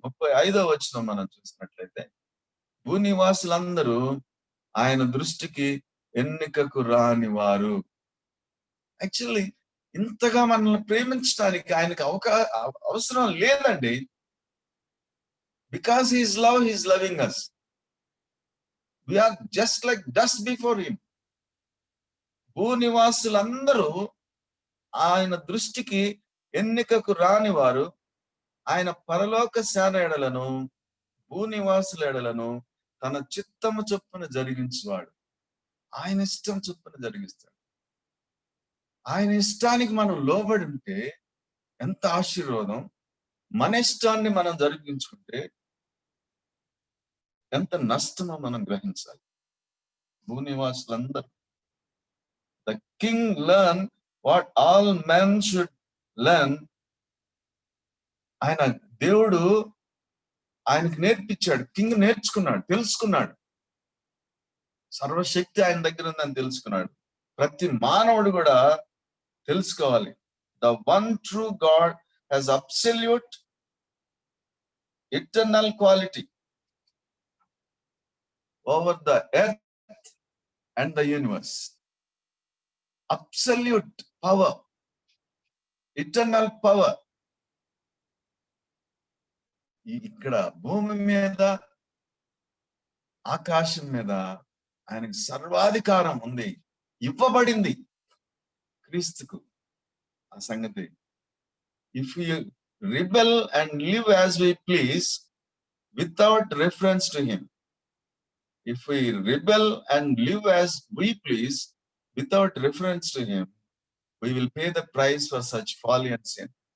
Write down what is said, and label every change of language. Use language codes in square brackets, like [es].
[te] 35వ వచనం మనం చూసినట్లయితే, భూనివాసులందరూ ఆయన దృష్టికి ఎన్నికకు రాని వారు. యాక్చువల్లీ ఇంతగా మనల్ని ప్రేమించడానికి ఆయనకు అవసరం లేదండి. [en] Because he's love, he's loving us. We are just like dust before him. [te] భూనివాసులందరూ ఆయన దృష్టికి ఎన్నికకు రాని వారు. ఆయన పరలోక సేన ఎడలను భూనివాసుల ఎడలను తన చిత్తము చొప్పున జరిగించువాడు. ఆయన ఇష్టం చొప్పున జరిగిస్తాడు. ఆయన ఇష్టానికి మనం లోబడి ఉంటే ఎంత ఆశీర్వాదం. మన ఇష్టాన్ని మనం జరిపించుకుంటే ఎంత నష్టమో మనం గ్రహించాలి. భూనివాసులందరూ [en] The king learn what all men should learn. [te] ఆయన దేవుడు ఆయనకి నేర్పించాడు. కింగ్ నేర్చుకున్నాడు, తెలుసుకున్నాడు. సర్వశక్తి ఆయన దగ్గర ఉందని తెలుసుకున్నాడు. ప్రతి మానవుడు కూడా తెలుసుకోవాలి. [en] The one true God has absolute eternal quality over the earth and the universe. Absolute power, eternal power. [te] ఇక్కడ భూమి మీద ఆకాశం మీద ఆయనకి సర్వాధికారం ఉంది, ఇవ్వబడింది క్రీస్తుకు. ఆ సంగతి, [en] If you rebel and live as we please without reference to him, if we rebel and live as we please without reference to him, we will pay the price for such folly and sin.